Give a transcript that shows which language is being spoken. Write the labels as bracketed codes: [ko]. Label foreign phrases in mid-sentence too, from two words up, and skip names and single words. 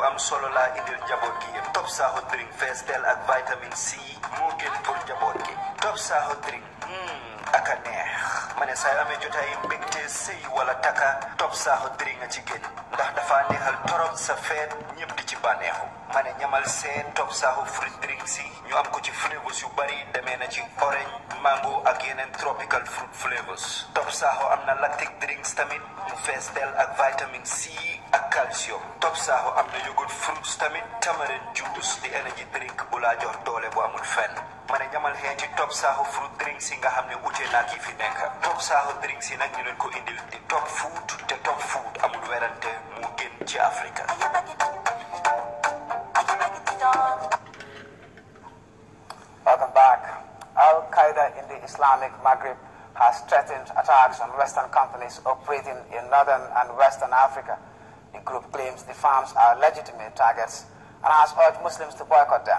[wo] am solo laa indil njaboot gi yëpp top saaxo drink fees del ak vitamine C moo gën pour njaboot gi top saaxo drink ak a neex ma ne saa yu amee jotaay mbégte sëy wala taka top saaxo drink nga ci génn ndax dafa neexal torop sa feet ñëpp di ci bànneexu ma ne ñamal seen top saaxu fruit drink si ñu am ko ci flavors yu bari demee na ci orange mango ak yeneen [en] tropical fruit flavors [wo] top saaxu am na [en] lactic drinks [wo] tamit mu fees del ak vitamine C ak calcium top saaxu am na [en] yogurt fruits [wo] tamit [en] tamarind juice [wo] di [en] energy drink [wo] bu laa jox doole bu amul fenn ma ne ñamal xeeti top saaxu fruit drink si nga xam ne ute naa ki fi nekk top saaxu drink si nag ñu leen ko indil di top food te top food amul werante mu gën ci Afrika. [en] Welcome back. Al-Qaeda in the Islamic Maghreb has threatened attacks on Western companies operating in Northern and Western Africa. The group claims the farms are legitimate targets and has urged Muslims to boycott them.